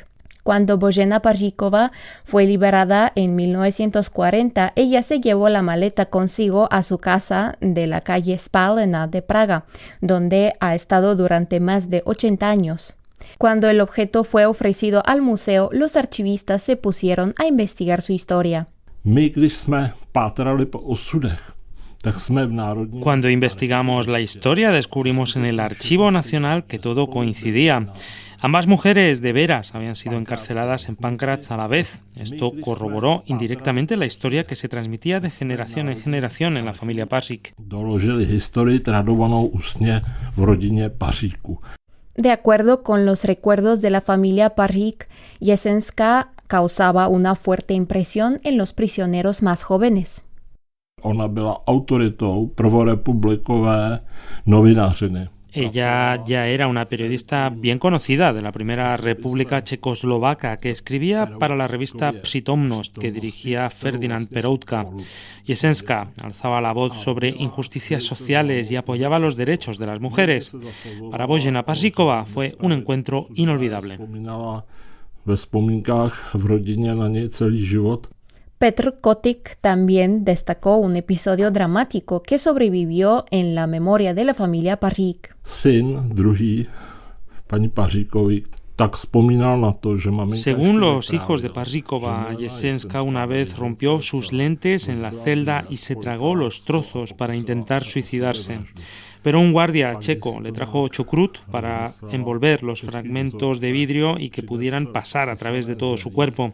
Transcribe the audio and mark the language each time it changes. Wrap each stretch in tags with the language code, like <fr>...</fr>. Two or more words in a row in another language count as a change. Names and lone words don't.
<es>Cuando Božena Paříková fue liberada en 1940, ella se llevó la maleta consigo a su casa de la calle Spalena de Praga, donde ha estado durante más de 80 años. Cuando el objeto fue ofrecido al museo, los archivistas se pusieron a investigar su historia.</es> <cs>My, když jsme pátrali po osudech,</cs> <es>Cuando investigamos la historia, descubrimos en el Archivo Nacional que todo coincidía. Ambas mujeres de veras habían sido encarceladas en Pankrář a la vez. Esto corroboró indirectamente la historia que se transmitía de generación en generación en la familia Pařík.</es> <cs>Doložili historii tradovanou ústně v rodině Paříků.</cs> <es>De acuerdo con los recuerdos de la familia Pařík, Jesenská causaba una fuerte impresión en los prisioneros más jóvenes.</es> <cs>Ona byla autoritou prvorepublikové novinářiny.</cs> <es>Ella ya era una periodista bien conocida de la primera República Checoslovaca que escribía para la revista Přítomnost que dirigía Ferdinand Peroutka. Jesenská alzaba la voz sobre injusticias sociales y apoyaba los derechos de las mujeres. Para Božena Paříková fue un encuentro inolvidable.</es> <cs>Ve vzpomínkách v rodině na něj celý život.</cs> <es>Petr Kotik también destacó un episodio dramático que sobrevivió en la memoria de la familia Pařík.</es> <cs>Syn druhý, paní Paříkový, tak vzpomínal na to, že maminka...</cs> <es>Según los hijos de Paříková, Jesenská una vez rompió sus lentes en la celda y se tragó los trozos para intentar suicidarse. Pero un guardia checo le trajo chucrut para envolver los fragmentos de vidrio y que pudieran pasar a través de todo su cuerpo.</es>